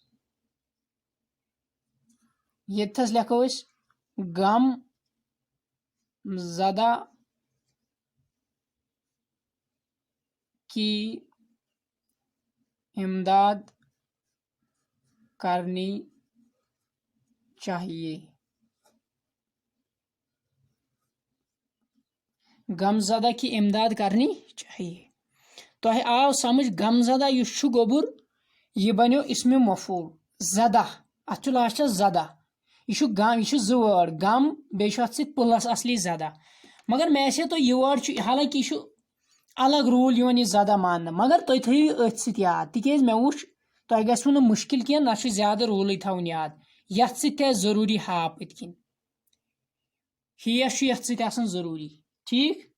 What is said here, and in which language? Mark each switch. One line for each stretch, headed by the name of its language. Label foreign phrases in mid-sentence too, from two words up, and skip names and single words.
Kashmiri: یتھس لکھو
Urdu: اس غم زدہ کی امداد کرنی چاہیے غم زدہ کی امداد کرنی چاہیے
Kashmiri: تو آو سمجھ غم زدہ یس گوبر
Urdu: یہ بنو اسم مفعول
Kashmiri: زدہ اتھ لاسٹس زدہ یہ غم یہ زٕ وٲڈ غم بیٚیہِ چھُ اتھ سۭتۍ پلس اصلی زدہ مگر میسے تو یہ وٲڈ حالانکہ یہ الگ رول یوان یہ زدہ ماننہٕ مگر تُہۍ تھٲیِو أتھۍ سۭتۍ یاد تِکیٛازِ مےٚ وٕچھ تۄہہِ گژھوٕ نہٕ مُشکل کینٛہہ نہ چھُ زیادٕ روٗلٕے تھاوُن یاد یتھ سۭتۍ تہِ آسہِ ضروٗری ہا پٔتۍ کِنۍ ہیس چھُ یتھ سۭتۍ آسان ضروٗری ٹھیٖک